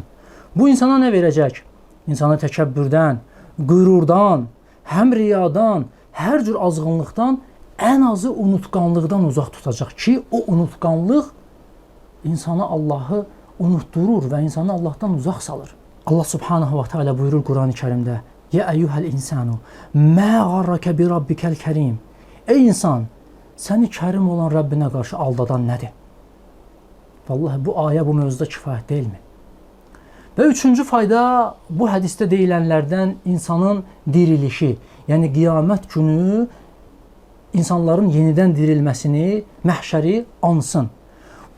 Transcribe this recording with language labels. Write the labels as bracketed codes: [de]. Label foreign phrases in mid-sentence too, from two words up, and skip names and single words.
[az] Bu insana nə verəcək? İnsana təkəbbürdən, qürurdan, həm riyadan, hər cür azğınlıqdan, ən azı unutqanlıqdan uzaq tutacaq ki, o unutqanlıq insana Allahı unutdurur və insanı Allahdan uzaq salır. [ar] الله سبحانه وتعالى [az] buyurur Quran-ı Kərimdə: [ar] يا أيها الإنسان ما غرك بربك الكريم. [az] Ey insan, səni kərim olan Rəbbinə qarşı aldadan nədir? Vallahi bu ayə bu mövzuda kifayət deyilmi? Və üçüncü fayda, bu hədisdə deyilənlərdən insanın dirilişi, yəni qiyamət günü insanların yenidən dirilməsini, məhşəri ansın.